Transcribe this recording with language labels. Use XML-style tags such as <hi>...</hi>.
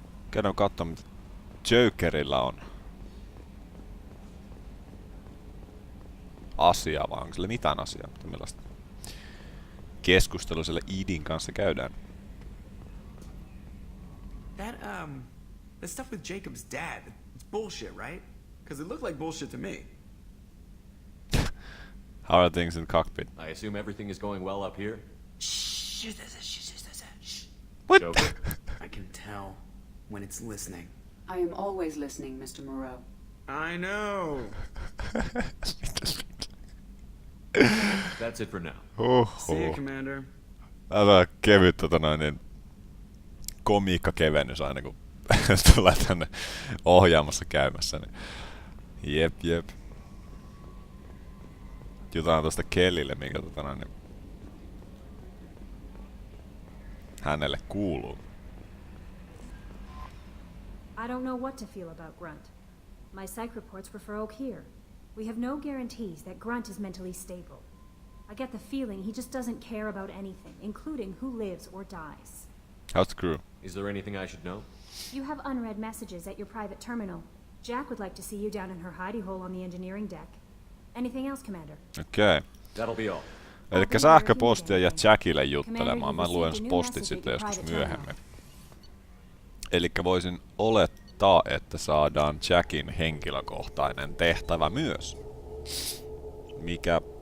<fi>Käydään katsomaan, mitä Jokerilla on. Asiaa, vai onko sillä mitään asiaa? Millaista keskustelua sillä Edin kanssa käydään?</fi> <en>That stuff with Jacob's dad, it's bullshit, right? Because it looked like bullshit to me. How are things in the cockpit? I assume everything is going well up here? Shh. What? Joker? I can tell when it's listening. I am always listening, Mr. Moreau. I know. That's it for now. See you, Commander.</en> <fi>Tää kevyt komiikkakevennys aina kun tulee tänne ohjaamassa käymässä. Niin. Jep. Jutaan tosta Kellille, minkä niin hänelle kuuluu.</fi> <en>I don't know what to feel about Grunt. My psych reports refer Oak here. We have no guarantees that Grunt is mentally stable. I get the feeling he just doesn't care about anything, including who lives or dies. How's the crew? Is there anything I should know? You have unread messages at your private terminal. Jack would like to see you down in her hidey hole on the engineering deck. Anything else, Commander? Okei. That'll be all.</en> <fi>Elikkä sähköpostia ja Jackille juttelemaan. Mä luen postit sitten joskus myöhemmin. Elikkä voisin olettaa, että saadaan Jackin henkilökohtainen tehtävä myös. Mikä...</fi>